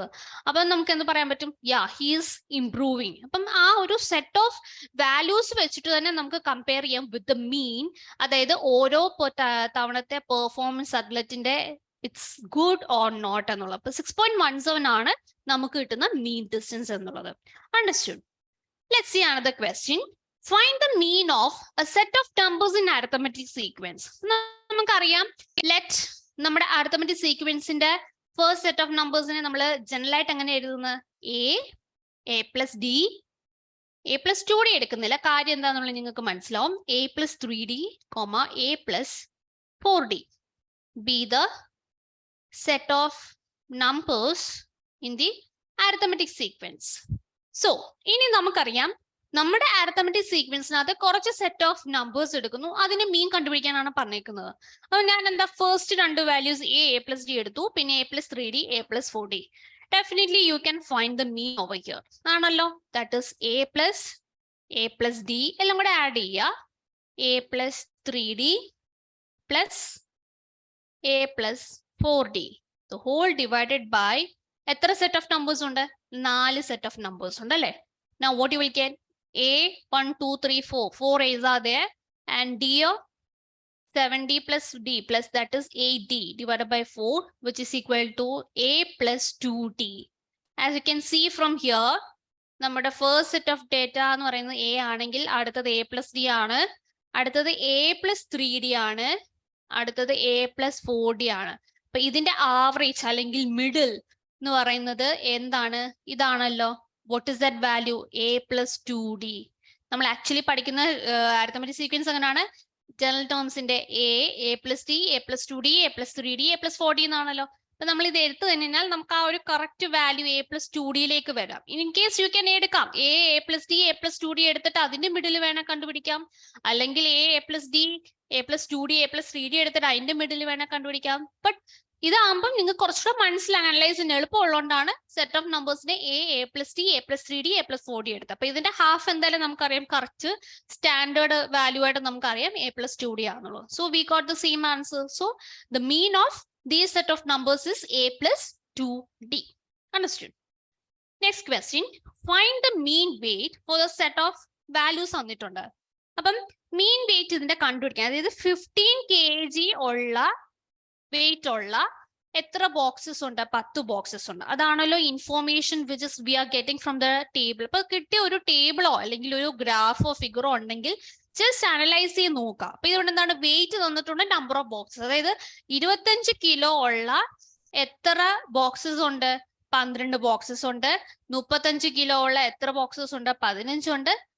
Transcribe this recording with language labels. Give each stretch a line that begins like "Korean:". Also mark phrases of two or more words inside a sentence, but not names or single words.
Malayalam: അപ്പം നമുക്ക് എന്ത് പറയാൻ പറ്റും?
English: ya, he is improving.
Malayalam: അപ്പം ആ ഒരു
English: set of values
Malayalam: വെച്ചിട്ട് തന്നെ നമുക്ക് കമ്പയർ ചെയ്യാം
English: with the mean.
Malayalam: അതായത് ഓരോ തവണത്തെ പെർഫോമൻസ് അത്ലറ്റിന്റെ
English: it's good or not
Malayalam: എന്നുള്ളത്. അപ്പൊ 6.17 ആണ് നമുക്ക് കിട്ടുന്ന
English: mean distance
Malayalam: എന്നുള്ളത്.
English: Understood? Let's see another question. Find the mean of a set of numbers in arithmetic sequence.
Malayalam: നമുക്കറിയാം let നമ്മുടെ
English: arithmetic sequence
Malayalam: ന്റെ
English: first set of numbers
Malayalam: നെ നമ്മൾ ജനറൽ ആയിട്ട് എങ്ങനെ എഴുതുന്നത്?
English: a plus d, a plus 2d എടുക്കുന്നില്ല.
Malayalam: കാര്യം എന്താണെന്നുള്ളത് നിങ്ങൾക്ക് മനസ്സിലാവും.
English: a plus 3d, a plus 4d be the set of numbers in the arithmetic sequence.
Malayalam: So ഇനി നമുക്കറിയാം നമ്മുടെ
English: arithmetic sequence
Malayalam: നകത്ത് കുറച്ച്
English: set of numbers
Malayalam: എടുക്കുന്നു, അതിന് മീൻ കണ്ടുപിടിക്കാനാണ് പറഞ്ഞേക്കുന്നത്. അപ്പൊ ഞാൻ എന്താ ഫസ്റ്റ് രണ്ട് വാല്യൂസ്
English: a plus d
Malayalam: എടുത്തു, പിന്നെ
English: a plus 3d, a plus 4d. Definitely you can find the mean over here.
Malayalam: ആണല്ലോ,
English: that is a plus d
Malayalam: എല്ലാം കൂടെ ആഡ് ചെയ്യുക,
English: a plus 3d plus a plus 4d, the whole divided by എത്ര set of numbers ഉണ്ട്?
Malayalam: 4
English: set of numbers
Malayalam: ഉണ്ട് അല്ലേ?
English: Now what you will get? A 1 2 3 4 4 a's are there, and d 7d plus d plus that is 8d divided by 4, which is equal to a plus 2d. As you can see from here, നമ്മുടെ first set of data
Malayalam: എന്ന് പറയുന്നത്
English: a
Malayalam: ആണെങ്കിൽ അടുത്തത്
English: a plus d
Malayalam: ആണ്, അടുത്തത്
English: a plus 3d
Malayalam: ആണ്, അടുത്തത്
English: a plus 4d ആണ്.
Malayalam: അപ്പൊ ഇതിന്റെ ആവറേജ് അല്ലെങ്കിൽ മിഡിൽ എന്ന് പറയുന്നത് എന്താണ്? ഇതാണല്ലോ.
English: What is that value? A plus 2d.
Malayalam: നമ്മൾ ആക്ച്വലി പഠിക്കുന്ന
English: arithmetic sequence
Malayalam: എങ്ങനെയാണ്?
English: general terms a plus d, a plus 2d, a plus 3d, a plus 4d എന്നാണല്ലോ.
Malayalam: അപ്പൊ നമ്മൾ ഇത് എടുത്തു കഴിഞ്ഞാൽ നമുക്ക് ആ ഒരു
English: correct value a plus 2d
Malayalam: വരാം.
English: in case you can
Malayalam: എടുക്കാം
English: a plus d, a plus 2d
Malayalam: എടുത്തിട്ട് അതിന്റെ മിഡിൽ വേണം കണ്ടുപിടിക്കാം, അല്ലെങ്കിൽ
English: a plus d, a plus 2d, a plus 3d
Malayalam: എടുത്തിട്ട് അതിന്റെ മിഡിൽ വേണം കണ്ടുപിടിക്കാം. ബട്ട് ഇതാകുമ്പോൾ നിങ്ങൾക്ക് കുറച്ചുകൂടെ മനസ്സിലാക്കാൻ അനലൈസ് ചെയ്യാൻ എളുപ്പമുള്ളതുകൊണ്ടാണ്
English: set of numbers a plus d, a plus 3d, a plus 4d
Malayalam: എടുത്തത്. അപ്പൊ ഇതിന്റെ ഹാഫ് എന്തായാലും നമുക്കറിയാം,
English: correct standard value
Malayalam: ആയിട്ട് നമുക്കറിയാം
English: a plus 2d
Malayalam: ആണുള്ളത്.
English: So we got the same answer. So the mean of these set of numbers is a plus 2d. Understood? Next question. Find the mean weight for the set of values തന്നിട്ടുണ്ട്.
Malayalam: അപ്പം
English: mean weight
Malayalam: ഇതിന്റെ കണ്ടുപിടിക്കാൻ, അതായത് 15 kg ഉള്ള വെയിറ്റ് ഉള്ള എത്ര ബോക്സസ് ഉണ്ട്? 10 ബോക്സസ് ഉണ്ട്. അതാണല്ലോ
English: information which is we are getting from the table.
Malayalam: അപ്പൊ കിട്ടിയ ഒരു ടേബിളോ അല്ലെങ്കിൽ ഒരു ഗ്രാഫോ ഫിഗറോ ഉണ്ടെങ്കിൽ
English: just analyse
Malayalam: ചെയ്ത് നോക്കുക. അപ്പൊ ഇതുകൊണ്ട് എന്താണ്? വെയിറ്റ് തന്നിട്ടുണ്ട്,
English: number of boxes.
Malayalam: അതായത് 25 കിലോ ഉള്ള എത്ര ബോക്സസ് ഉണ്ട്? 12 ബോക്സസ് ഉണ്ട്. 35 കിലോ ഉള്ള എത്ര ബോക്സസ് ഉണ്ട്? 15 ഉണ്ട്.